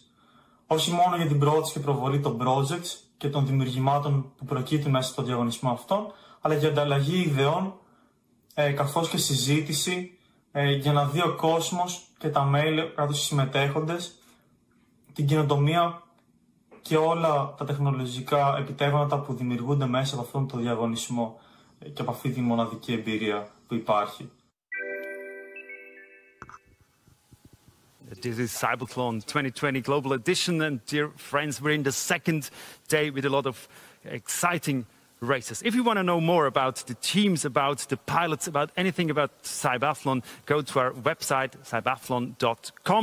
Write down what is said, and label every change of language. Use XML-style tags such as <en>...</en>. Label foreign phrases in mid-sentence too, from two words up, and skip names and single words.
<el>Όχι μόνο για την πρόοδος και προβολή των projects και των δημιουργημάτων που προκύπτουν μέσα στο διαγωνισμό αυτό, αλλά για ανταλλαγή ιδεών καθώς και συζήτηση για να δει ο κόσμος και τα μέλη καθώς οι συμμετέχοντες την καινοτομία και όλα τα τεχνολογικά επιτεύγματα που δημιουργούνται μέσα από αυτόν τον διαγωνισμό και από αυτή τη μοναδική εμπειρία που υπάρχει.</el> <en>This is CYBATHLON 2020 Global Edition, and dear friends, we're in the second day with a lot of exciting races. If you want to know more about the teams, about the pilots, about anything about CYBATHLON, go to our website, CYBATHLON.com.</en>